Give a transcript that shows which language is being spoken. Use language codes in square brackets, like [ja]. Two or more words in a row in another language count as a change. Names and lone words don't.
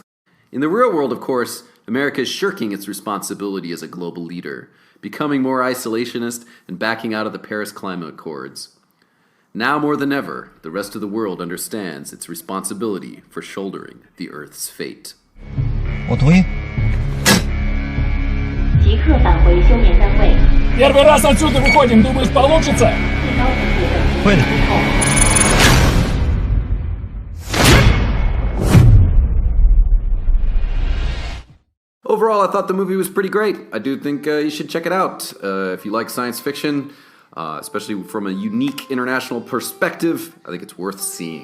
[en] In the real world, of course, America is shirking its responsibility as a global leader, becoming more isolationist and backing out of the Paris Climate Accords. Now more than ever, the rest of the world understands its responsibility for shouldering the Earth's fate. [zh] 我同意。即刻返回休眠单位。 [ru] Первый раз отсюда выходим, думаешь, получится? [zh] 会的。 [en] Overall, I thought the movie was pretty great. I do think you should check it out. If you like science fiction, especially from a unique international perspective, I think it's worth seeing.